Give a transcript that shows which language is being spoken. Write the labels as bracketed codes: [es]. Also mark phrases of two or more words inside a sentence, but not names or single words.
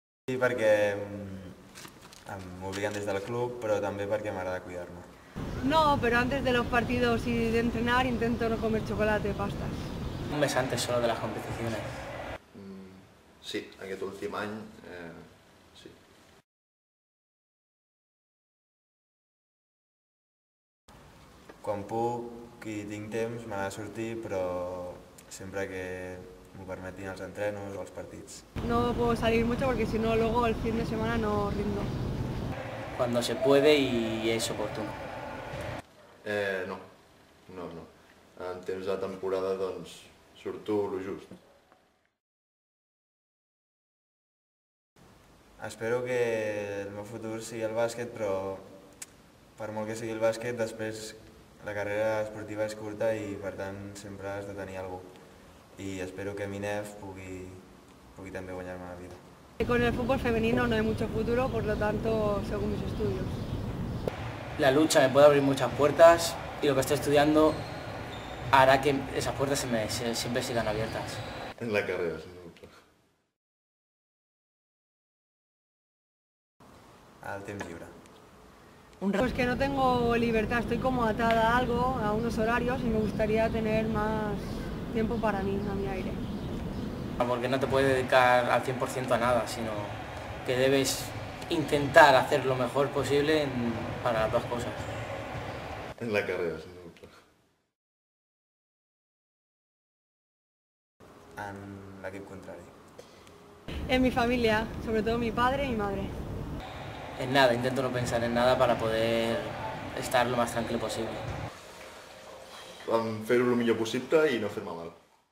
[ca] Sí, perquè m'obliguen des del club, però també perquè m'agrada cuidar-me. [es] No, pero antes de los partidos y de entrenar intento no comer chocolate, pastas. Un mes antes solo de las competiciones. [ca] Sí, aquest últim any, sí. Quan puc i tinc temps m'agrada sortir, però sempre que m'ho permetin els entrenos o els partits. [es] No puedo salir mucho porque si no luego el fin de semana no rindo. Cuando se puede y es oportuno. No. [ca] En temps de temporada, doncs, surto lo just. Espero que el meu futur sigui el bàsquet, però per molt que sigui el bàsquet, després la carrera esportiva és curta i per tant sempre has de tenir alguna cosa. [es] Y espero que mi [ca] NEF pugui també guanyar-me la vida. [es] Con el fútbol femenino no hay mucho futuro, por lo tanto, según mis estudios. La lucha me puede abrir muchas puertas y lo que estoy estudiando hará que esas puertas siempre sigan abiertas. En la carrera, sin dubte. [ca] Al temps lliure. [es] Pues que no tengo libertad, estoy como atada a algo, a unos horarios y me gustaría tener más tiempo para mí, a mi aire. Porque no te puedes dedicar al 100% a nada, sino que debes intentar hacer lo mejor posible para las dos cosas. En la carrera, sin dubte. [ca] En l'equip contrari. [es] En mi familia, sobre todo mi padre y mi madre. En nada, intento no pensar en nada para poder estar lo más tranquilo posible. [ca] Fer-ho el millor possible i no fer-me mal.